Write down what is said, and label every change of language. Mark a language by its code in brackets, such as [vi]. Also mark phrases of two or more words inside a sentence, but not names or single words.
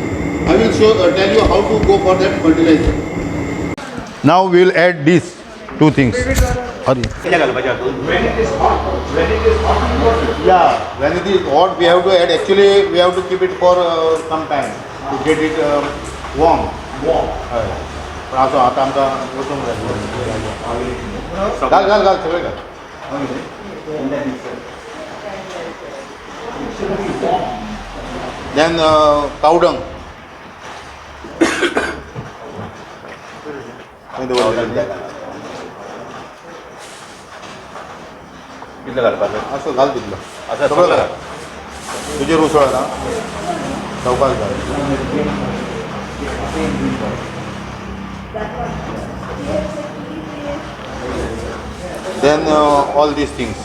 [en] I will tell you how to go for that fertilizer. Now we will add these two things. Yeah, when it is hot, we have to add. Actually, we have to keep it for some time to get it warm. [kok] हय. पण असो आता आमकां वचूंक जाय. घाल सगळें घाल. [en] Then cow dung. [kok] कितलं घालपाचें असं घाल तितलं. असं सगळं घाल. तुजेर उसळ ना चौकात घाल. [en] Then all these things.